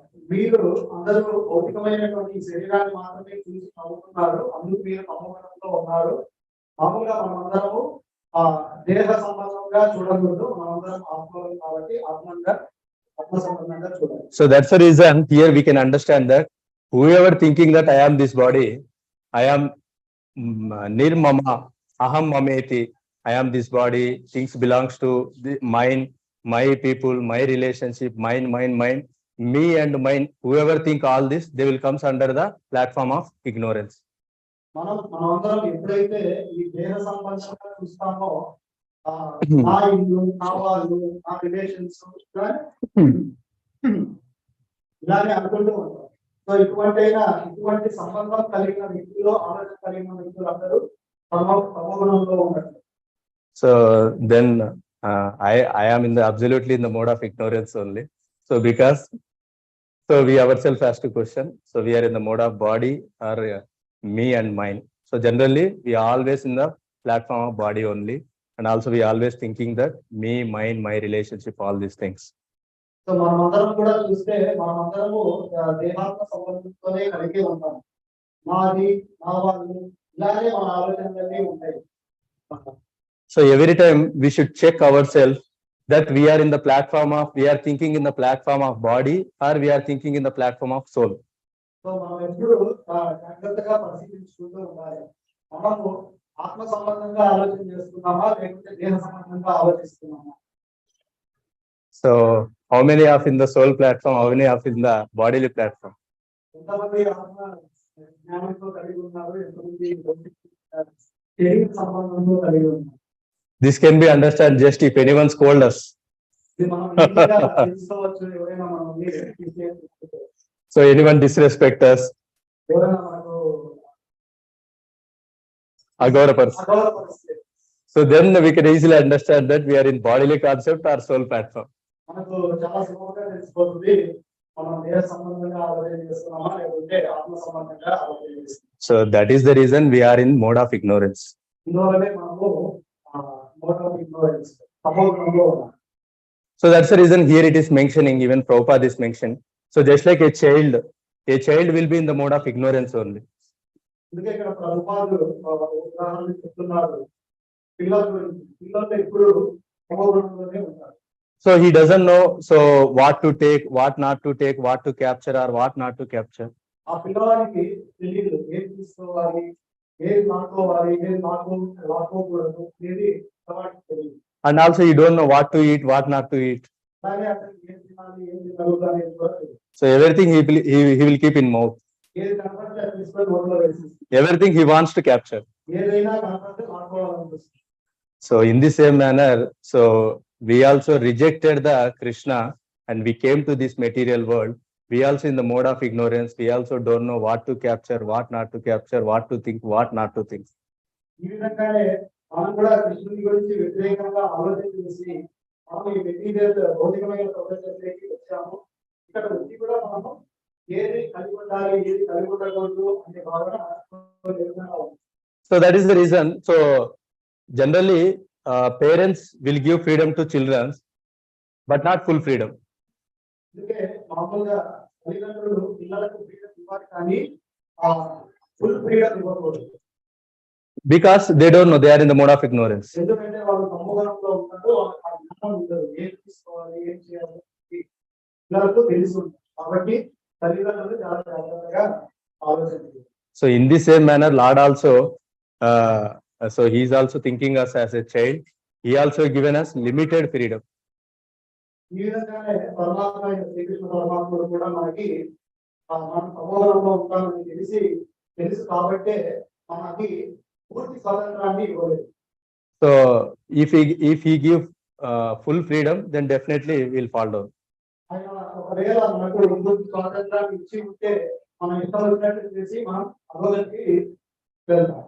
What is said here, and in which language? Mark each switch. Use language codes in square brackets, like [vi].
[te] మీరు అందరూ భౌతికమైనటువంటి శరీరాన్ని మాత్రమే చూసి నవ్వుతున్నారు, అందుకు మీరు తమోగుణంలో ఉన్నారు. మామూలుగా మనమందరము దేహ సంబంధంగా చూడకూడదు, మనమందరం ఆత్మలు కాబట్టి ఆత్మ సంబంధంగా చూడాలి. [en] So that's the reason here we can understand that whoever thinking that I am this body, I am nirmama, [sa] aham mameti, [en] I am this body, things belongs to the mine, my people, my relationship, mine, me and mine, whoever think all this, they will comes under the platform of ignorance. [te] మనమందరం ఎప్పుడైతే ఈ దేహ సంబంధంగా చూస్తామో, నా ఇల్లు, నా వాళ్ళు, నా రిలేషన్స్ ఇలానే అనుకుంటూ ఉంటాం. సో ఇటువంటి సంబంధం కలిగిన వ్యక్తులు, ఆలోచన కలిగిన వ్యక్తులు అందరూ తమోగుణంలో ఉన్నారు. [en] So then I am in the absolutely in the mode of ignorance only. So because we ourselves asked a question, so we are in the mode of body or me and mine. So generally we are always in the platform of body only, and also we always thinking that me, mine, my relationship, all these things. [te] So మనమందరం కూడా చూస్తే మనమందరము దేహాత్మ సంబంధంతోనే కలిగి ఉంటాం. నాది, నా వాళ్ళు, ఇలాగే మన ఆలోచనలన్నీ ఉంటాయి. [en] So every time we should check ourselves that we are in the platform of, we are thinking in the platform of body or we are thinking in the platform of soul. [te] So మనం ఎప్పుడు జాగ్రత్తగా పరిశీలించుకుంటూ ఉండాలి. మనము ఆత్మ సంబంధంగా ఆలోచన చేస్తున్నామా, లేకపోతే దేహ సంబంధంగా ఆలోచిస్తున్నామా? [en] So how many are in the soul platform, how many are in the bodily platform? [te] ఎంతమంది ఆత్మ జ్ఞానంతో కలిగి ఉన్నారు, ఎంతమంది తెలివి సంబంధంతో కలిగి ఉన్నారు. [en] This can be understood just if anyone scold us. [te] ఇది మనం ఈజీగా తెలుసుకోవచ్చు, ఎవరైనా మనల్ని తీసుకెళ్తే, [en] So anyone disrespect us, [te] ఎవరైనా మనకు agorapars. అగౌరవపరిస్తే [en] So then we can easily understand that we are in bodily concept or soul platform. [te] మనకు చాలా సులభంగా తెలిసిపోతుంది మనం దేహ సంబంధంగా ఆలోచన చేస్తున్నామా లేకుంటే ఆత్మ సంబంధంగా ఆలోచన చేస్తున్నామా. [en] So that is the reason we are in mode of ignorance. [te] ఇందువల్లనే మనము [en] mode of ignorance [te] తమోగుణంలో ఉన్నాం. [en] So that's the reason here it is mentioning, even Prabhupada is mentioned. So just like a child will be in the mode of ignorance only. [te] అందుకే ఇక్కడ ప్రభుపాదులు ఉదాహరణ చెప్తున్నారు, పిల్లలు ఇప్పుడు తమోగుణంలోనే ఉంటారు. [en] So he doesn't know so what to take, what not to take, what to capture or what not to capture. [te] ఆ పిల్లవాడికి తెలియదు ఏది తీసుకోవాలి, ఏది నాటుకోవాలి, ఏది నాటుకోకూడదు అనేది పిల్లవాడికి తెలియదు. [en] And also you don't know what to eat, what not to eat. [te] అలాగే అతనికి ఏం తినాలి, ఏం తినకూడదు అనేది కూడా తెలియదు. [en] So everything he will keep in mouth. [te] ఏది కనపడితే అది తీసుకొని నోట్లో వేసేసి [en] Everything he wants to capture. [te] ఏదైనా కనపడితే నాటుకోవాలనిపిస్తుంది. [en] So in the same manner, so we also rejected the Krishna and we came to this material world. We also in the mode of ignorance, we also don't know what to capture, what not to capture, what to think, what not to think. [te] ఈ విధంగానే మనం కూడా కృష్ణుని గురించి వ్యతిరేకంగా ఆలోచన చేసి మనం ఈ మెటీరియల్ భౌతికమైన ప్రపంచంలోకి వచ్చాము. ఇక్కడ వచ్చి కూడా మనము ఏది కలిగి ఉండాలి, ఏది కలిగి ఉండకూడదు అనే భావన లేకుండా ఉంది. [en] So that is the reason. So generally parents will give freedom to children, but not full freedom. [te] అందుకే మామూలుగా తల్లిదండ్రులు పిల్లలకు ఫ్రీడమ్ ఇవ్వాలి కానీ [en] full freedom [te] ఇవ్వకూడదు. [en] Because they don't know, they are in the mode of ignorance. [te] ఎందుకంటే వాళ్ళు తమోగుణంలో ఉంటారు, వాళ్ళకి ఆ జ్ఞానం ఉండదు, ఏం తీసుకోవాలి, ఏం చేయాలి పిల్లలకు తెలిసి ఉంటుంది. కాబట్టి తల్లిదండ్రులు చాలా జాగ్రత్తగా ఆలోచన చేయాలి. [en] So in the same manner, Lord also, so he is also thinking us as a child. He also given us limited freedom. [te] ఈ విధంగానే పరమాత్మ అయిన శ్రీకృష్ణ పరమాత్ముడు కూడా మనకి మనం తమోగుణంలో ఉంటామని తెలుసు కాబట్టే మనకి పూర్తి స్వాతంత్రాన్ని ఇవ్వలేదు. [en] So if he give full freedom, then definitely we'll fall down. [te] ఆయన ఒకవేళ మనకు పూర్తి స్వాతంత్రాన్ని ఇచ్చి ఉంటే మనం ఇష్టం వచ్చినట్టు చేసి మనం అధోగతికి వెళ్తాం.